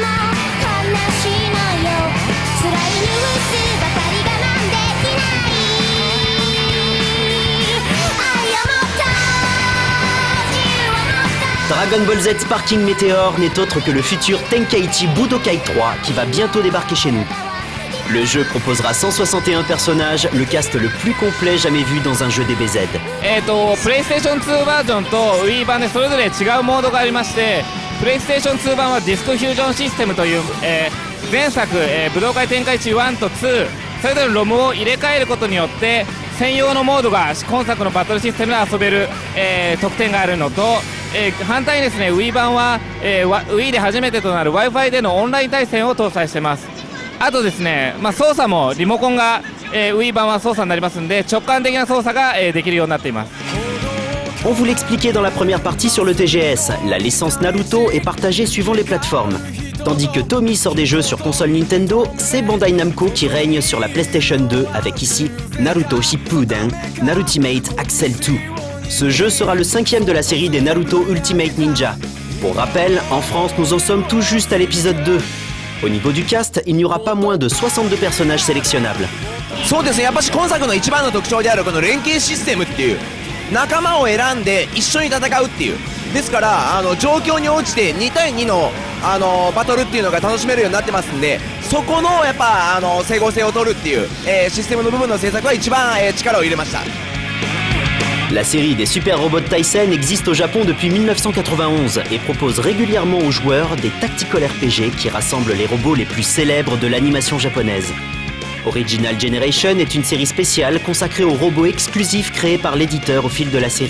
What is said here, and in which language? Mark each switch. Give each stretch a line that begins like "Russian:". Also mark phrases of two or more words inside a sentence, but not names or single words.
French: Dragon Ball Z Sparking Meteor n'est autre que le futur Tenkaichi Budokai 3 qui va bientôt débarquer chez nous. Le jeu proposera 161 personnages, le cast le plus complet jamais vu dans un jeu DBZ.
Japanese: PlayStation 2 バージョンと Wii 版でそれぞれ違うモードがありまして、PlayStation 2版はディスクフュージョンシステムという、前作、武道会展開地1と2、それぞれのロムを入れ替えることによって専用のモードが今作のバトルシステムで遊べる、特典があるのと、反対にですね Wii 版は、Wii で初めてとなる Wi-Fi でのオンライン対戦を搭載してます。あとですね、操作もリモコンが、Wii 版は操作になりますんで直感的な操作が、できるようになっています。
French: On vous l'expliquait dans la première partie sur le TGS, la licence Naruto est partagée suivant les plateformes. Tandis que Tommy sort des jeux sur console Nintendo, c'est Bandai Namco qui règne sur la PlayStation 2 avec ici Naruto Shippuden, Narutimate Axel 2. Ce jeu sera le 5e de la série des Naruto Ultimate Ninja. Pour rappel, en France, nous en sommes tout juste à l'épisode 2. Au niveau du cast, il n'y aura pas moins de 62 personnages sélectionnables.
Japanese: そうですね、やっぱし今作の一番の特徴であるこの連携システムっていう仲間を選んで一緒に戦うっていうですから状況に応じて2対2のバトルっていうのが楽しめるようになってますんで、そこのやっぱ整合性を取るっていう、システムの部分の制作は一番、力を入れました。
French: La série des Super Robots Tyson existe au Japon depuis 1991 et propose régulièrement aux joueurs des
English: tactical RPG
French: qui rassemblent les robots les plus célèbres de l'animation japonaise. Original Generation est une série spéciale consacrée aux robots exclusifs créés par l'éditeur au fil de la série.